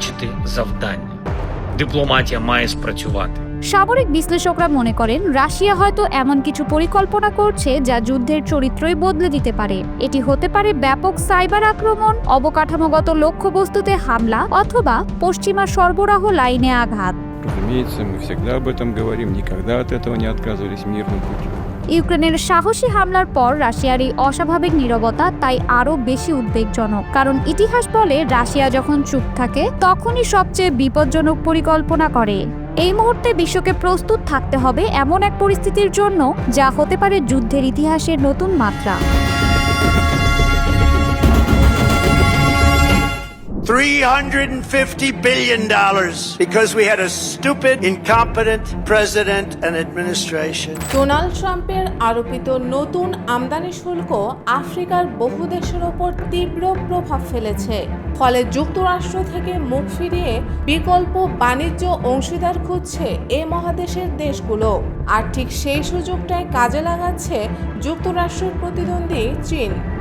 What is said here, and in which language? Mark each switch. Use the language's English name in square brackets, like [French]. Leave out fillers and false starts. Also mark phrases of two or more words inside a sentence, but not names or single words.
[Ukrainian] Бачити завдання. Дипломатія має спрацювати. [Bangla] সামরিক বিশ্লেষকরা মনে করেন রাশিয়া হয়তো এমন কিছু পরিকল্পনা করছে যা যুদ্ধের চরিত্রই বদলে দিতে পারে। এটি হতে পারে ব্যাপক সাইবার আক্রমণ, অবকাঠামোগত লক্ষ্যবস্তুতে হামলা অথবা পশ্চিমা সরবরাহ লাইনে আঘাত। [Russian] Разумеется, мы всегда об этом говорим, никогда от этого не отказывались мирным путем. [Bangla] ইউক্রেনের সাহসী হামলার পর রাশিয়ার এই অস্বাভাবিক নীরবতা তাই আরও বেশি উদ্বেগজনক, কারণ ইতিহাস বলে রাশিয়া যখন চুপ থাকে তখনই সবচেয়ে বিপজ্জনক পরিকল্পনা করে। এই মুহূর্তে বিশ্বকে প্রস্তুত থাকতে হবে এমন এক পরিস্থিতির জন্য যা হতে পারে যুদ্ধের ইতিহাসের নতুন মাত্রা। [English] $350 billion because we had a stupid, incompetent president and administration. [Bangla] ডোনাল্ড ট্রাম্পের আরোপিত নতুন আমদানি শুল্ক আফ্রিকার বহু দেশের ওপর তীব্র প্রভাব ফেলেছে। ফলে যুক্তরাষ্ট্র থেকে মুখ ফিরিয়ে বিকল্প বাণিজ্য অংশীদার খুঁজছে এ মহাদেশের দেশগুলো। আর ঠিক সেই সুযোগটাই কাজে লাগাচ্ছে যুক্তরাষ্ট্রের প্রতিদ্বন্দ্বী চীন।